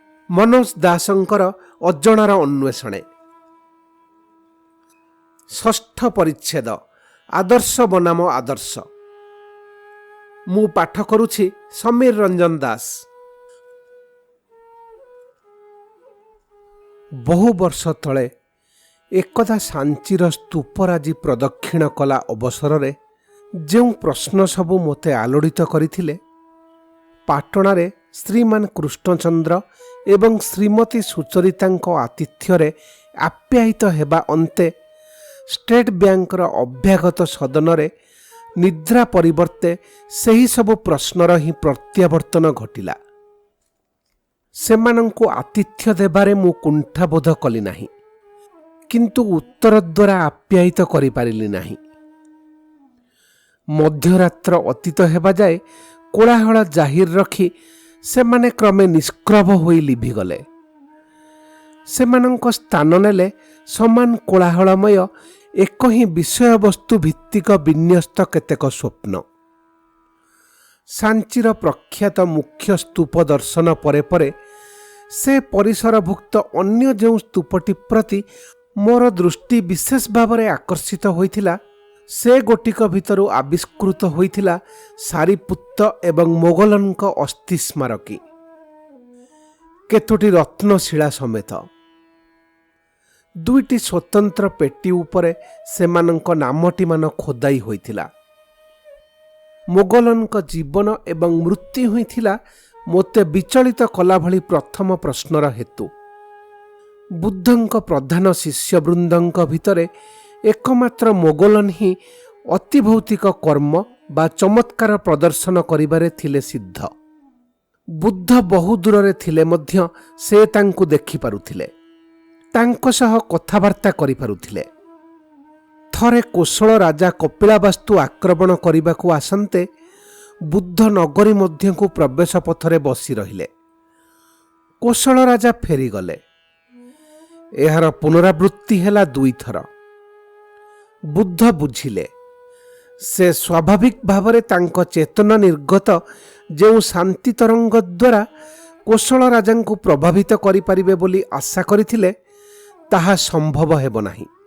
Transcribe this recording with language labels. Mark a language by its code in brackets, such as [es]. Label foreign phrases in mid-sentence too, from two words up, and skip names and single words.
[or] ମନୋଜ ଦାସଙ୍କର ଅଜଣାର ଅନ୍ୱେଷଣେ। ଷଷ୍ଠ ପରିଚ୍ଛେଦ ଆଦର୍ଶ ବନାମ ଆଦର୍ଶ। ମୁଁ ପାଠ କରୁଛି ସମୀର ରଞ୍ଜନ ଦାସ। ବହୁ ବର୍ଷ ତଳେ ଏକଦା ସାଞ୍ଚୀର ସ୍ତୂପରାଜି ପ୍ରଦକ୍ଷିଣ କଲା ଅବସର ରେ ଯୋ ପ୍ରଶ୍ନ ସବୁ ମୋତେ ଆଲୋଡ଼ିତ କରଥିଲେ, ପାଟଣାରେ ଶ୍ରୀମାନ କୃଷ୍ଣଚନ୍ଦ୍ର ଏବଂ ଶ୍ରୀମତୀ ସୁଚରିତାଙ୍କ ଆତିଥ୍ୟ ଆପ୍ୟାୟିତ ହେବା ଅନ୍ତେ ଷ୍ଟେଟ ବ୍ୟାଙ୍କର ଅଭ୍ୟାଗତ ସଦନ ରେ ନିଦ୍ରା ପରିବର୍ତ୍ତେ ସେହି ସବୁ ପ୍ରଶ୍ନର ହିଁ ପ୍ରତ୍ୟାବର୍ତ୍ତନ ଘଟିଲା। ସେମାନଙ୍କୁ ଆତିଥ୍ୟ ଦେବାରେ ମୁଁ କୁଣ୍ଠାବୋଧ କଲି ନାହିଁ, କିନ୍ତୁ ଉତ୍ତର ଦ୍ୱାରା ଆପ୍ୟାୟିତ କରି ପାରିଲି ନାହିଁ। ମଧ୍ୟରାତ୍ର ଅତୀତ ହେବା ଯାଏ କୋଳାହଳ ଜାହିର ରଖି ସେମାନେ କ୍ରମେ ନିଷ୍କ୍ରଭ ହୋଇ ଲିଭିଗଲେ। ସେମାନଙ୍କ ସ୍ଥାନ ନେଲେ ସମାନ କୋଳାହଳମୟ ଏକ ହିଁ ବିଷୟ ବସ୍ତୁ ଭିତ୍ତିକ ବିନ୍ୟସ୍ତ କେତେକ ସ୍ୱପ୍ନ। ସାଞ୍ଚୀର ପ୍ରଖ୍ୟାତ ମୁଖ୍ୟ ସ୍ତୂପ ଦର୍ଶନ ପରେ ପରେ ସେ ପରିସରଭୁକ୍ତ ଅନ୍ୟ ଯୋ ସ୍ତୂପଟି ପ୍ରତି ମୋର ଦୃଷ୍ଟି ବିଶେଷ ଭାବରେ ଆକର୍ଷିତ ହୋଇଥିଲା, ସେ ଗୋଟିକ ଭିତରୁ ଆବିଷ୍କୃତ ହୋଇଥିଲା ସାରିପୁତ୍ତ ଏବଂ ମୋଗଲନଙ୍କ ଅସ୍ଥି ସ୍ମାରକୀ, କେତୋଟି ରତ୍ନଶିଳା ସମେତ। ଦୁଇଟି ସ୍ୱତନ୍ତ୍ର ପେଟି ଉପରେ ସେମାନଙ୍କ ନାମଟି ମାନ ଖୋଦାଇ ହୋଇଥିଲା। ମୋଗଲନଙ୍କ ଜୀବନ ଏବଂ ମୃତ୍ୟୁ ହୋଇଥିଲା ମୋତେ ବିଚଳିତ କଲା ଭଳି ପ୍ରଥମ ପ୍ରଶ୍ନର ହେତୁ। ବୁଦ୍ଧଙ୍କ ପ୍ରଧାନ ଶିଷ୍ୟବୃନ୍ଦଙ୍କ ଭିତରେ ଏକମାତ୍ର ମୋଗଲନ ହିଁ ଅତିଭୌତିକ କର୍ମ ବା ଚମତ୍କାର ପ୍ରଦର୍ଶନ କରିବାରେ ଥିଲେ ସିଦ୍ଧ। ବୁଦ୍ଧ ବହୁ ଦୂର ଥିଲେ ମଧ୍ୟ ସେ ତାଙ୍କୁ ଦେଖି ପାରୁଥିଲେ, ତାଙ୍କ ସହ କଥାବାର୍ତ୍ତା କରି ପାରୁଥିଲେ। ଥରେ କୋଶଳ ରାଜା କପିଳାବାସ୍ତୁ ଆକ୍ରମଣ କରିବାକୁ ଆସନ୍ତେ ବୁଦ୍ଧ ନଗରୀ ମଧ୍ୟକୁ ପ୍ରବେଶ ପଥରେ ବସି ରହିଲେ। କୋଶଳ ରାଜା ଫେରିଗଲେ। ଏହାର ପୁନରାବୃତ୍ତି ହେଲା ଦୁଇ ଥର। ବୁଦ୍ଧ ବୁଝିଲେ ସେ ସ୍ୱାଭାବିକ ଭାବରେ ତାଙ୍କ ଚେତନା ନିର୍ଗତ ଯୋ ଶାନ୍ତି ତରଙ୍ଗ ଦ୍ୱାରା କୋଶଳ ରାଜାଙ୍କୁ ପ୍ରଭାବିତ କରି ପାରିବେ ବୋଲି ଆଶା କରିଥିଲେ, ତାହା ସମ୍ଭବ ହେବ ନାହିଁ।